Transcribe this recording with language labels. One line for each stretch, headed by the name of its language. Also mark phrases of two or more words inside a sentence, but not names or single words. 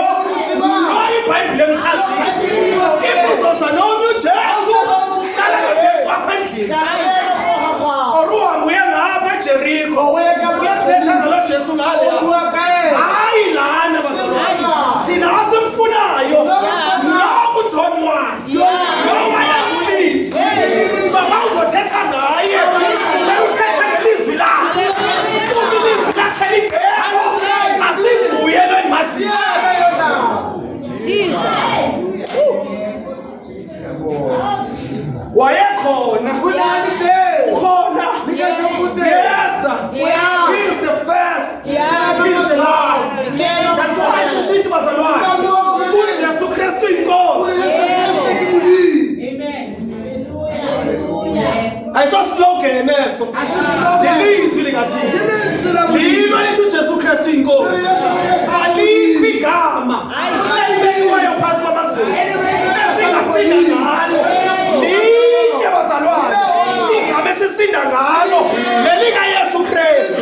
Xhosa: Lo iBhayibheli emchazile.
English: So if
Xhosa: uzoza nomnye uJesu, hlala noJesu wakho endlini. Oruhambe uye ngapha eJeriko. Uyathetha ngalo Jesu ngale. Hayi lana bazalwane. Thina asimfunayo. Lo uJohn wakhe. Lo wayangulizwi. So mawuzothetha ngaye, uthetha ngelizwi lakhe. Uma ilizwi lakhe lingekho, asinguye lo endimaziyo. Wayekhona. Ukhona. Yeza.
English: He is the first. He is the last. That's why
Xhosa: sisithi bazalwane, uJesu Kristu inkosi. Ayisoslogan eso. Ilizwi likaThixo. Lilo lithi uJesu Kristu inkosi. Alikho igama elibekiweyo phansi kwamazulu esingasinda ngalo. Linye bazalwane, igama esisinda ngalo lelikaYesu Kristu.